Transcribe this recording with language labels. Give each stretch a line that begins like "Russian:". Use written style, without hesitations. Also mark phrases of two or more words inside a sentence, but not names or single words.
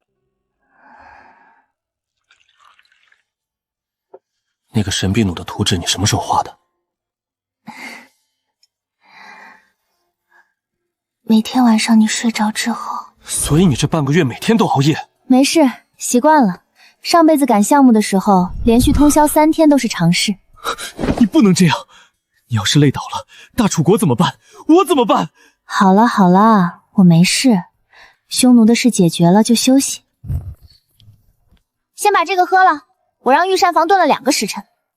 Chinese: 那個神臂弩的圖紙你什麼時候畫的？每天晚上你睡着之後。所以你這半個月每天都熬夜？沒事，習慣了。上輩子趕項目的時候，連續通宵3天都是常事。你不能這樣，你要是累倒了，大楚國怎麼辦？我怎麼辦？好了好了，我沒事。匈奴的事解決了就休息。先把這個喝了，我讓御膳房燉了2個時辰。